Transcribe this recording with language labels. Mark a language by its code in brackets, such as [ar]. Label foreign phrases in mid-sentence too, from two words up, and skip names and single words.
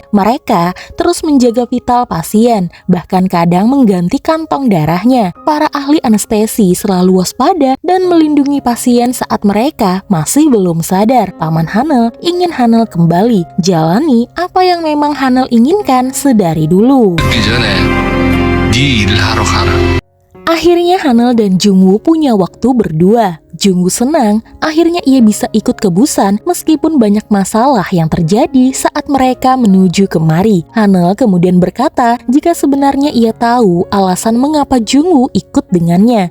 [id] Mereka terus menjaga vital pasien, bahkan kadang mengganti kantong darahnya. Para ahli anestesi selalu waspada dan melindungi pasien saat mereka masih belum sadar. Paman Hanel ingin Hanel kembali, jalani apa yang memang Hanel inginkan sedari dulu. [ko] 그 전에 네 일을 하러 가라. [id] Akhirnya Hanel dan Jungwoo punya waktu berdua. Jungwoo senang akhirnya ia bisa ikut ke Busan meskipun banyak masalah yang terjadi saat mereka menuju kemari. Hanel kemudian berkata jika sebenarnya ia tahu alasan mengapa Jungwoo ikut dengannya.